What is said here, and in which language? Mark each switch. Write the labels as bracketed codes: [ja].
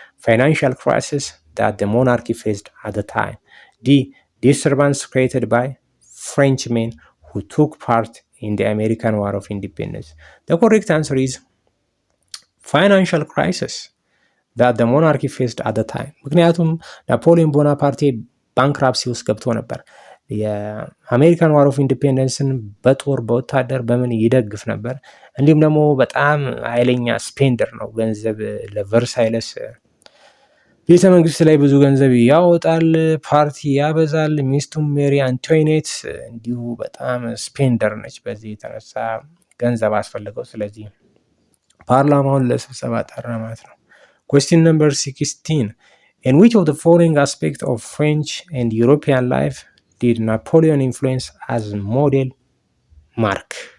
[en] Financial crisis that the monarchy faced at the time. D. Disturbance created by Frenchmen who took part in the American War of Independence. The correct answer is financial crisis that the monarchy faced at the time. [am] ምክንያቱም ናፖሊዮን ቦናፓርቴ ባንክራፕሲ ውስጥ ገብቶ ነበር። የአሜሪካን ዋር ኦፍ ኢንዲፔንደንስን በጦር በወታደር በምን ይደግፍ ነበር። እንዲሁም ደግሞ በጣም ኃይለኛ ስፔንደር ነው። ገንዘብ ለቨርሳይለስ ቤተ መንግስት ላይ ብዙ ገንዘብ ያወጣል፣ ፓርቲ ያበዛል። ሚስቱም ሜሪ አንቶይኔት እንዲሁ በጣም ስፔንደር ነች። በዚህ የተነሳ ገንዘብ አስፈልገው፣ ስለዚህ ፓርላማውን ለስብሰባ ጠራ ማለት ነው። Question number 16. [en] In which of the following aspects of French and European life did Napoleon influence as model mark?